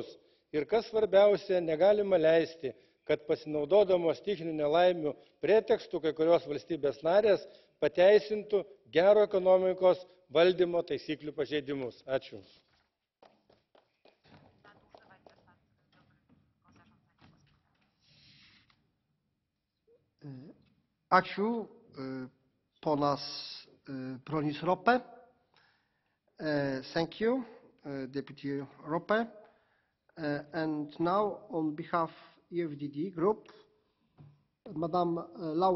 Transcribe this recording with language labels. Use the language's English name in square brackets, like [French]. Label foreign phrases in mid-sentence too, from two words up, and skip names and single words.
[Lithuanian] Ir kas svarbiausia, negalima leisti, kad pasinaudodamos stichinių nelaimių pretekstu kai kurios valstybės narės pateisintų gero ekonomikos valdymo taisyklių pažeidimus. Ačiū. Ačiū, ponas Bronis Rope. [English] Thank you, Deputy Rope. And now, on behalf of EFDD Group, Madam Laura.